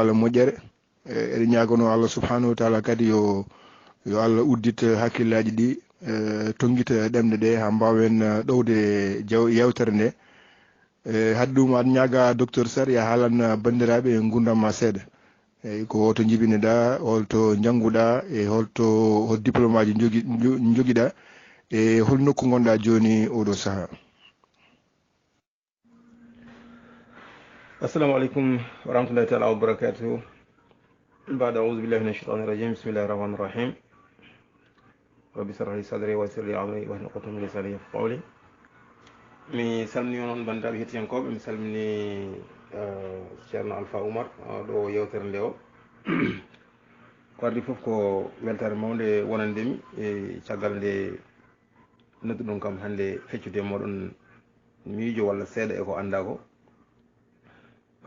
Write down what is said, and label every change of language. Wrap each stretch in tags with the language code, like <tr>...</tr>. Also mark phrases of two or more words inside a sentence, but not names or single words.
<ff>Allah moƴƴere eɗen ñagono Allah</ff> <ar>سبحانه وتعالى</ar> <ff>kadi yo Allah uddita hakkillaji ɗi tonguita ɗemɗe ɗe ha mbawen ɗowde yewtere nde hadde ɗum aɗa ñaaga docteur Sall ya haalan bandiraɓe e gurdamma seeɗa eyyi ko holto jibinoɗa holto jangguɗa e hol diplôme aji joguiɗa e hol nokku gonɗa joni oɗo saaha.</ff> <ar>السلام عليكم ورحمة الله تعالى وبركاته. بعد أعوذ بالله من الشيطان الرجيم. بسم الله الرحمن الرحيم. رب اشرح لي صدري ويسر لي أمري واحلل عقدة من لساني يفقهوا قولي.</ar> <ff>Mi salmini on bandaɓe hettiyankoɓe, mi salmini ceerno Alpha Oumar ɗo yewtere nde o ko ardi fof ko weltare mawde wonandemi e caggal nde nodduɗon kam hannde feccude moɗon miijo walla seeɗa e ko annda ko waɗa</ff>